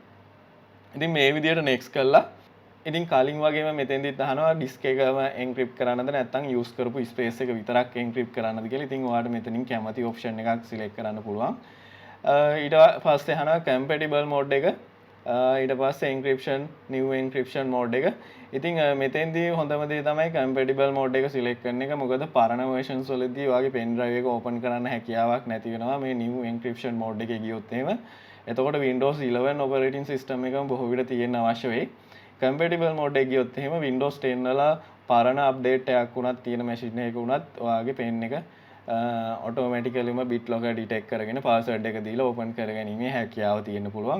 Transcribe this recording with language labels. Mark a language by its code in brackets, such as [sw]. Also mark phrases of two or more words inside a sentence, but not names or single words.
[si] ඉතින් මේ විදියට next කළා. ඉතින් කලින් වගේම මෙතෙන්දිත් අහනවා disk එකම encrypt කරන්නද නැත්නම් use කරපු space එක විතරක් encrypt කරන්නද කියලා. ඉතින් ඔයාලට මෙතනින් කැමති option එකක් select කරන්න පුළුවන්. ඊට පස්සේ අහනවා [en] compatible mode [si] එක. ඊට පස්සේ [en] encryption new encryption mode [si] එක. ඉතින් මෙතෙන්දී හොඳම දේ තමයි [en] compatible mode [si] එක select කරන එක. මොකද පරණ versions වලදී ඔයාගේ [en] pen drive [si] එක open කරන්න හැකියාවක් නැති වෙනවා මේ [en] new encryption mode [si] එකේ ගියොත් එහෙම. එතකොට Windows 11 [en] operating system [si] එකම බොහෝ විට තියෙන්න අවශ්‍ය වෙයි. [en] compatible mode [si] එක ගියොත් එහෙම Windows 10 වල පරණ update එකක් වුණත් තියෙන machine එකක වුණත් ඔයාගේ pen එක automaticallyම BitLocker detect කරගෙන password එක දීලා open කරගැනීමේ හැකියාව තියෙන්න පුළුවන්.